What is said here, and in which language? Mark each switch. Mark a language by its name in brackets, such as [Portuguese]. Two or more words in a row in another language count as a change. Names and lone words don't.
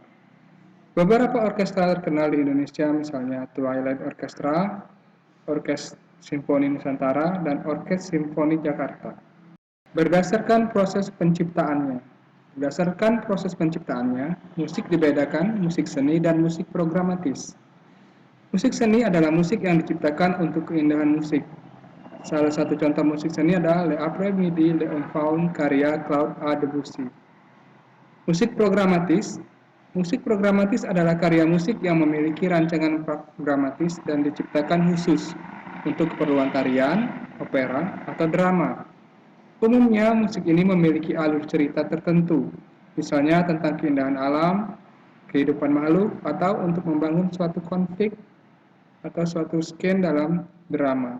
[Indonesian] Beberapa orkestra terkenal di Indonesia misalnya Twilight Orchestra, Orkes Simfoni Nusantara, dan Orkes Simfoni Jakarta. Berdasarkan proses penciptaannya. Musik dibedakan musik seni dan musik programatis. Musik seni adalah musik yang diciptakan untuk keindahan musik. Salah satu contoh musik seni adalah Le Après-midi, Le Enfant, karya Claude A. Debussy. Musik programatis. Musik programatis adalah karya musik yang memiliki rancangan programatis dan diciptakan khusus untuk keperluan tarian, opera, atau drama. Umumnya, musik ini memiliki alur cerita tertentu, misalnya tentang keindahan alam, kehidupan makhluk, atau untuk membangun suatu konflik atau suatu skene dalam drama.